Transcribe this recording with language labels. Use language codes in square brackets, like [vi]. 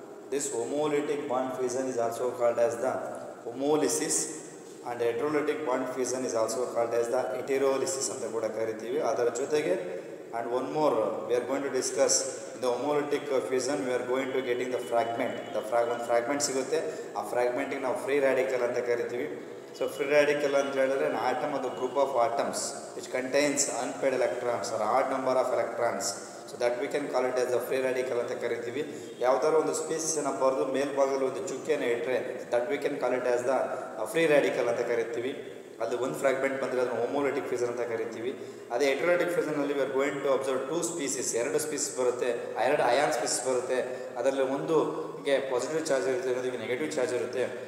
[en] This homolytic bond fission is also called as the homolysis and heterolytic bond fission is also called as the heterolysis [kn] ಅಂತ ಕೂಡ ಕರಿತೀವಿ. ಅದರ ಜೊತೆಗೆ [en] and one more we are going to discuss in the homolytic fission we are going to getting the fragment. [kn] ಒಂದು fragment ಸಿಗುತ್ತೆ, ಆ fragmenಟಿಗೆ ನಾವು free radical ಅಂತ ಕರಿತೀವಿ. [en] So free radical [kn] ಅಂತ ಹೇಳಿದ್ರೆ [en] an atom of the group of atoms which contains unpaired electrons or odd number of electrons. So that we can call it as a free radical [kn] ಅಂತ ಕರಿತೀವಿ. ಯಾವುದಾದ್ರು ಒಂದು ಸ್ಪೀಸಿಯನ್ನು ಬರೆದು ಮೇಲ್ಭಾಗದಲ್ಲಿ ಒಂದು ಚುಕ್ಕೆಯನ್ನು ಇಟ್ಟರೆ [en] that we can call it as the free radical [kn] ಅಂತ ಕರಿತೀವಿ. ಅದು ಒಂದು ಫ್ರಾಗ್ಮೆಂಟ್ ಬಂದರೆ ಅದನ್ನು ಹೋಮೋಲಿಟಿಕ್ ಫಿಷನ್ ಅಂತ ಕರಿತೀವಿ. ಅದೇ ಹೆಟರೋಲಿಟಿಕ್ ಫಿಷನ್ನಲ್ಲಿ [en] we are going to observe two species, [kn] ಎರಡು ಸ್ಪೀಸೀಸ್ ಬರುತ್ತೆ, ಎರಡು ಅಯಾನ್ ಸ್ಪೀಸೀಸ್ ಬರುತ್ತೆ. ಅದರಲ್ಲಿ ಒಂದು ಪಾಸಿಟಿವ್ ಚಾರ್ಜ್ ಇರುತ್ತೆ, ಇನ್ನೊಂದಿಗೆ ನೆಗೆಟಿವ್ ಚಾರ್ಜ್ ಇರುತ್ತೆ.